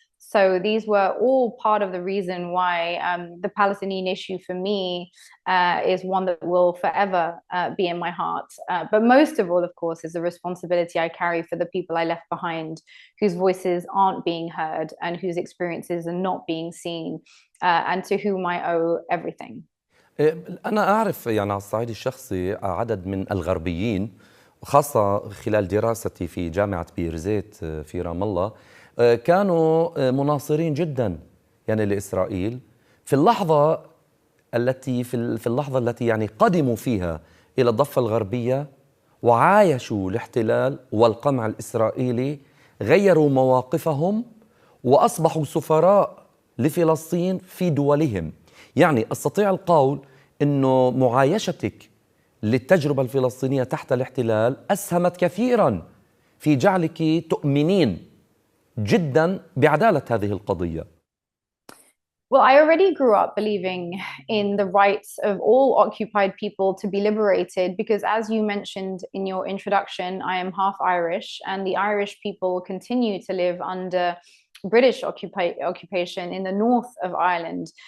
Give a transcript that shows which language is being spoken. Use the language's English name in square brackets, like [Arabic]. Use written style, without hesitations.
[English] So these were all part of the reason why the Palestinian issue for me is one that will forever be in my heart. But most of all, of course, is the responsibility I carry for the people I left behind, whose voices aren't being heard and whose experiences are not being seen, and to whom I owe everything. [Arabic] أنا أعرف على الصعيد الشخصي عدد من الغربيين، خاصة خلال دراستي في جامعة بيرزيت في رام الله، كانوا مناصرين جدا لإسرائيل في اللحظة التي قدموا فيها إلى الضفة الغربية وعايشوا الاحتلال والقمع الإسرائيلي، غيروا مواقفهم وأصبحوا سفراء لفلسطين في دولهم. يعني أستطيع القول أنه معايشتك للتجربة الفلسطينية تحت الاحتلال أسهمت كثيرا في جعلك تؤمنين جدا بعدالة هذه القضية. [English] Well, I already grew up believing in the rights of all occupied people to be liberated because, as you mentioned in your introduction, I am half Irish, and the Irish people continue to live under British occupation in the north of Ireland.